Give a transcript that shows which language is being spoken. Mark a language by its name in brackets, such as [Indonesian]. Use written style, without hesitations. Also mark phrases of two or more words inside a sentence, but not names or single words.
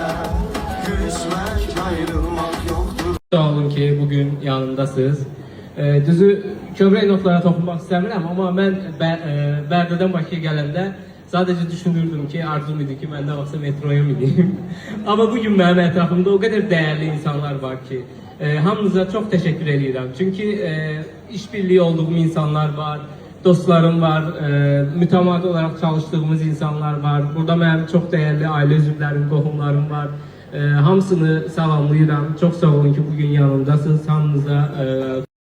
[Turkish] Küsmek ayrılmak yoktur. [Azerbaijani] Sağ olun ki bugün yanındasınız. Düzü kövrək notlara toxunmaq istəmirəm, amma mən Bərdədən Bakıya gələndə [Turkish] sadece düşünürdüm [Azerbaijani] ki arzum idi ki mən də olsa metroya mineyim. Ama bugün mənim ətrafımda [Turkish] o kadar değerli insanlar [Azerbaijani] var ki hamınıza [Turkish] çok teşekkür [Azerbaijani] edirəm. [Turkish] Çünkü işbirliği olduğum insanlar var. Dostlarım var, mütəmadi olarak çalıştığımız insanlar var. [Azerbaijani] Burada mənim [Turkish] çok değerli aile [Azerbaijani] üzvlərim, qohumlarım var. Hamısını salamlayıram. Çok sağ olun ki bugün yanımdasınız. Hamınıza